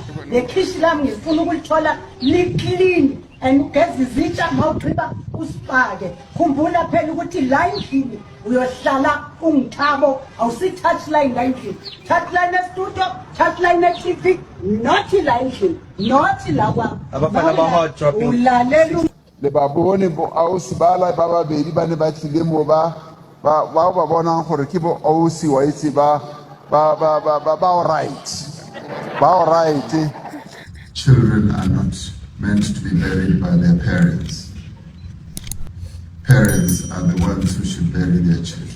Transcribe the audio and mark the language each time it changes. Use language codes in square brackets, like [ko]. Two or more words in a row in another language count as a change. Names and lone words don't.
[zu] Lekhishi lami ngifuna ukulithola [en] liclean and [zu] ugeza izitsha mawugqiba usipake. Khumbula phela ukuthi la endlini uyohlala ungithabo awusi touchline la endlini. Touchline e-studio, touchline e-TV, not la endlini, not la kwa. Abafana ba [en] hot dropping. [zu] Ulalela [tn] le ba bone bo ausi ba la ba babedi ba ne ba tlile mo ba bonang gore ke bo ausi wa itse ba [en] all right Children are not meant to be buried by their parents. Parents are the ones who should bury their children.